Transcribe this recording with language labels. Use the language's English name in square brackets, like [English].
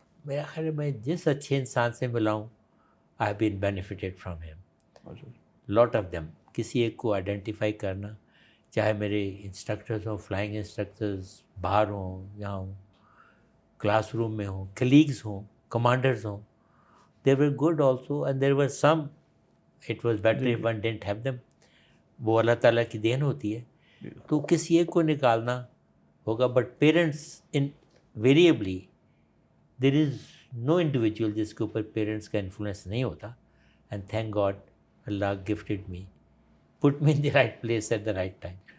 [Urdu] میرا خیال ہے میں جس اچھے انسان سے ملا ہوں، [English] I have been benefited from him. Lot of them. [Urdu] کسی ایک کو آئیڈینٹیفائی کرنا، چاہے میرے انسٹرکٹرز ہوں، فلائنگ انسٹرکٹرز باہر ہوں، یہاں ہوں، کلاس روم میں ہوں، کلیگز ہوں، کمانڈرز ہوں. [English] They were good also and there were some it was better if one didn't have them. [Urdu] وہ اللہ تعالیٰ کی دین ہوتی ہے. تو کسی ایک کو نکالنا ہوگا، but [English] parents invariably there is no individual [Urdu] جس کے اوپر پیرنٹس کا انفلوئنس نہیں ہوتا. [English] And thank God اللہ gifted me, put me in the right place at the right time.